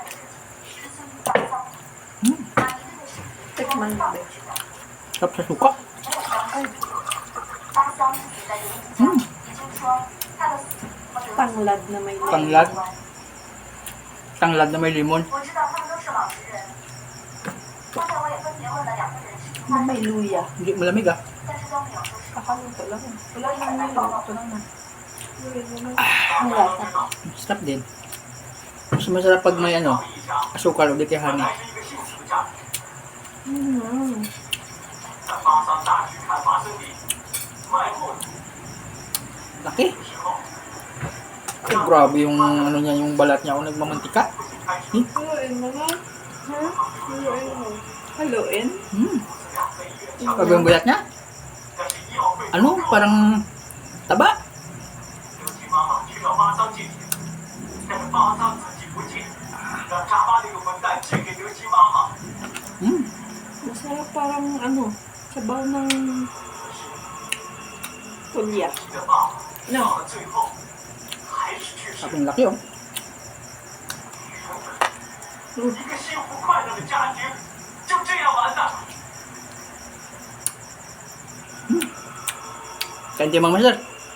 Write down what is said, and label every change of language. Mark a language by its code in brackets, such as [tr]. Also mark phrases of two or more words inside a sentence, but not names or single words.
[tl] Tikman mo, be. Sarap sa suka. Ay. Tanglad na may lemon. Tanglad. Tanglad na may limon. [zh] 我知道他们都是老实人。刚才我也分别问了2个人是 [tl] Na may luya. Hindi malamig ah. [zh] 但是都没有说是。 [tl] Kakaluto lang. Wala nang niluto lang na. Ang lasa. Sarap din. Mas masarap pag may ano, asukal o di kaya honey. Laki. Oh, grabe yung ano niya, yung balat niya. Kung nagmamantika. Haluin mo nga. Ha? Haluin mo. Haluin? Grabe yung balat niya. Ano? Parang taba. [zh] 德基妈妈去到巴桑借钱，但是巴桑自己不借，让扎巴那个混蛋借给德基妈妈。 [tl] Masarap parang ano, sabaw ng tulya. [zh] 你的爸爸 [tl] No. [zh] 到了最后还是去世。 [tl] Sabi yung laki oh. [zh] 一个幸福快乐的家庭就这样完了。 [tl] Kanti Mang Master.